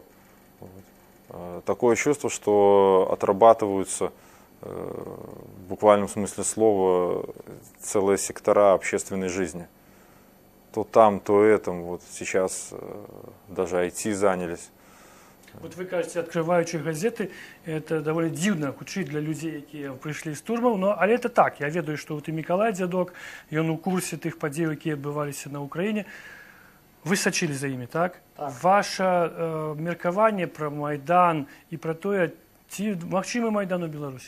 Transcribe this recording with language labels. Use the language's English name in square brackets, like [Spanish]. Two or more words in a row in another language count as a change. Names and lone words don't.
[Russian] Такое чувство, что отрабатываются в буквальном смысле слова целые сектора общественной жизни. то там, то этом. Вот сейчас даже IT занялись. Вот вы кажете, открываючи газеты, это довольно [Belarusian] дзіўна, хутчэй для людзей, якія прыйшлі з турмаў, но але [Russian] это так. [Belarusian] Я ведаю, што вот і Мікалай Дзядок, ён у курсе тых падзеяў, якія адбываліся на Ўкраіне. Вы сачылі за імі, так? Так. Ваша меркаванне пра Майдан і пра тое, ці магчымы Майдан у Беларусі?